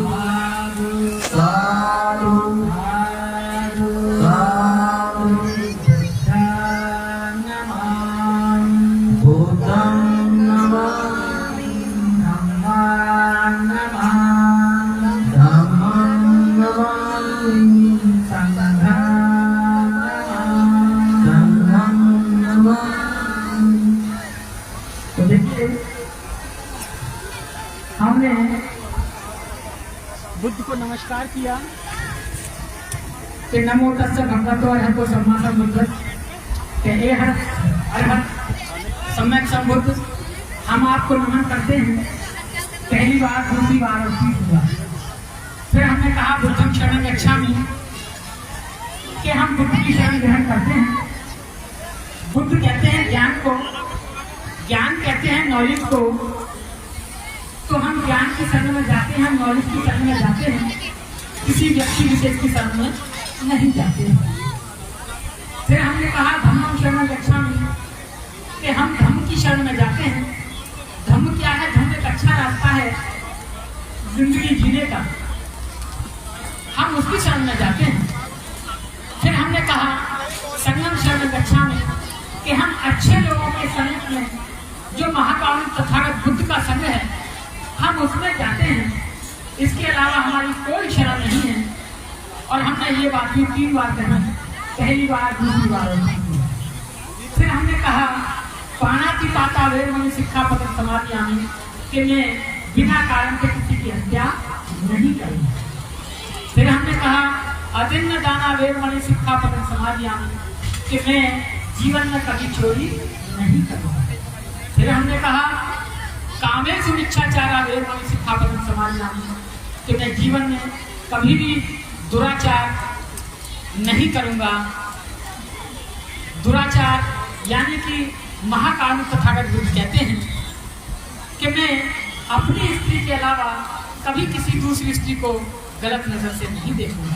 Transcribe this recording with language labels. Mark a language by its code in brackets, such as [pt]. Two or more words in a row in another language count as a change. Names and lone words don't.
[pi] साधु साधु साधु बुद्धं नमामि धम्मं नमामि धम्मं नमामि संघं नमामि। [hi] तो देखिए हमने बुद्ध को नमस्कार किया कि [pi] नमो तस्से भगवतो अरहतो सम्मा सम्बुद्धस्स [hi] के हे अरहत सम्यक संबुद्ध हम आपको नमन करते हैं। पहली बार, दूसरी बार और तीसरी बार। फिर हमने कहा [pi] बुद्धं शरणं गच्छामि [hi] कि हम बुद्ध की शरण ग्रहण करते हैं। बुद्ध कहते हैं ज्ञान को, ज्ञान कहते हैं नॉलेज को। तो हम ज्ञान की शरण में जाते हैं, हम नॉलेज की शरण में जाते हैं, किसी व्यक्ति विशेष की शरण में नहीं जाते हैं। फिर हमने कहा [pi] धम्मं शरणं गच्छामि [hi] कि हम धम्म की शरण में जाते हैं। धम्म क्या है? धम्म एक अच्छा रास्ता है जिंदगी जीने का, हम उसकी शरण में जाते हैं। फिर हमने कहा [pi] संगम शरणं गच्छामि [hi] कि हम अच्छे लोगों के संग में, जो महाकारुणिक तथागत बुद्ध का संग है, हम उसमें जाते हैं। इसके अलावा हमारी कोई शरण नहीं है। और हमने ये बात भी 3 बार कही, पहली बार, दूसरी बार और तीसरी बार। फिर हमने कहा [pi] पाणातिपाता वेरमणि सिक्खापदं समादियामि [hi] कि मैं बिना कारण के किसी की हत्या नहीं करूँगा। फिर हमने कहा [pi] अदिन्नदाना वेरमणि सिक्खापदं समादियामि [hi] कि मैं जीवन में कभी चोरी नहीं करूँगा। फिर हमने कहा [pi] कामेषु मिथ्याचारा वेरमणि सिक्खापदं समादियामि [hi] कि मैं जीवन में कभी भी दुराचार नहीं करूँगा। दुराचार यानी कि महाकारुणिक तथागत बुद्ध कहते हैं कि मैं अपनी स्त्री के अलावा कभी किसी दूसरी स्त्री को गलत नजर से नहीं देखूंगा।